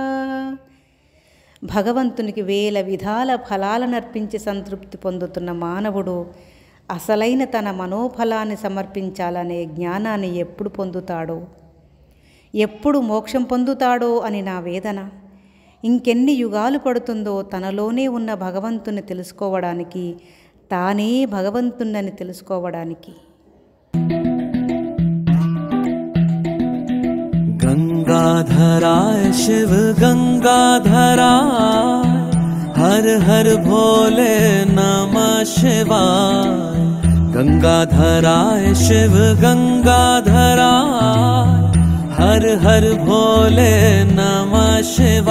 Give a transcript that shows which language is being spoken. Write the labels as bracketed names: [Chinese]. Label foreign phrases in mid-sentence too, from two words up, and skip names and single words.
[Telugu] భగవంతునికి వేల విధాల ఫలాలనర్పించి సంతృప్తి పొందుతున్న మానవుడు అసలైన తన మనోఫలాన్ని సమర్పించాలనే జ్ఞానాన్ని ఎప్పుడు పొందుతాడో, ఎప్పుడు మోక్షం పొందుతాడో అని నా వేదన. ఇంకెన్ని యుగాలు పడుతుందో తనలోనే ఉన్న భగవంతుని తెలుసుకోవడానికి, తానే భగవంతుణ్ణని తెలుసుకోవడానికి. [Sanskrit] गंगाधराय शिव गंगाधराय हर हर भोले नमः शिवाय. गंगाधराय शिव गंगाधराय हर हर भोले नमः शिवाय.